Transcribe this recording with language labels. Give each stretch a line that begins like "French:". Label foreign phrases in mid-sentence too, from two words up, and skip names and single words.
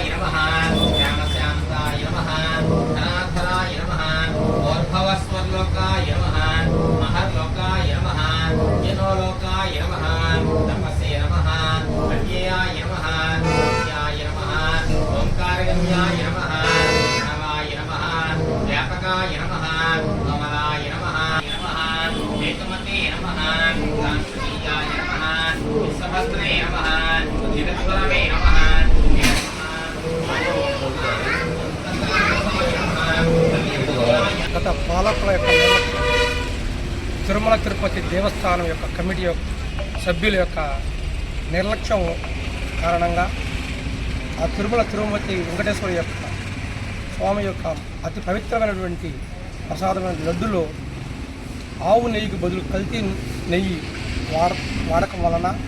Sanskrit: नमः श्यामशान्ताय नमः धनाधराय नमः और्भवस्वर्लोकाय नमः महर्लोकाय नमः जनोलोकाय नमः तपसे नमः अव्ययाय नमः सत्याय नमः ओंकारगम्याय नमः प्रणवाय नमः व्यापकाय नमः कमलाय नमः एकमते नमः कांचनीयाय नमः विश्वभद्रे नमः जगद्गुरवे नमः
Telugu: గత పాలకుల యొక్క తిరుమల తిరుపతి దేవస్థానం యొక్క కమిటీ సభ్యుల యొక్క నిర్లక్ష్యం కారణంగా ఆ తిరుమతి వెంకటేశ్వర యొక్క స్వామి యొక్క అతి పవిత్రమైనటువంటి ప్రసాదమైన లడ్డులో ఆవు నెయ్యికి బదులు కల్తీ నెయ్యి వాడకం వలన